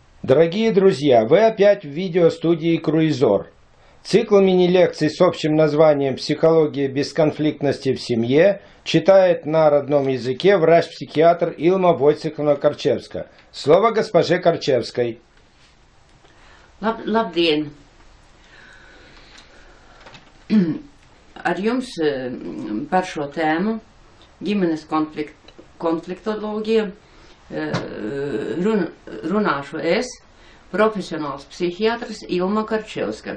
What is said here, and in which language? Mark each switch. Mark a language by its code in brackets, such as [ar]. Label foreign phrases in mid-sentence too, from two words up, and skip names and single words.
[ru] Дорогие друзья, вы опять в видеостудии Круизор. Цикл мини-лекций с общим названием «Психология бесконфликтности в семье» читает на родном языке врач-психиатр Илма Войцеховна Корчевska. Слово госпоже Корчевской. [lv] Labdien! Ar jums par šo tēmu ģimenes konfliktoloģija runāšu es, profesionāls psihiatrs Ilma Karčevska.